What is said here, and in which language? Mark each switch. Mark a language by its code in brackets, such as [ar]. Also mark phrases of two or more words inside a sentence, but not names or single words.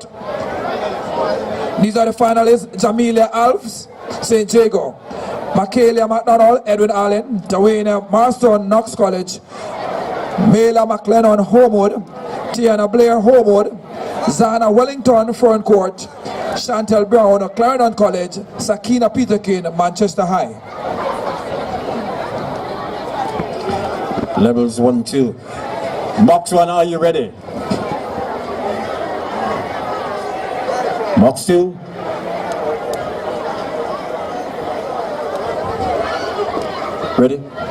[en] These are the finalists: Jamelia Alves, St. Jago; Michaelia McDonald, Edwin Allen; Dwayne Marston, Knox College; Mayla McLennan, Holmwood; Tiana Blair, Holmwood; Zana Wellington, Ferncourt; Chantel Brown, Clarendon College; Sakina Peterkin, Manchester High. Levels 1, 2. Box 1, are you ready? Box 2. Ready?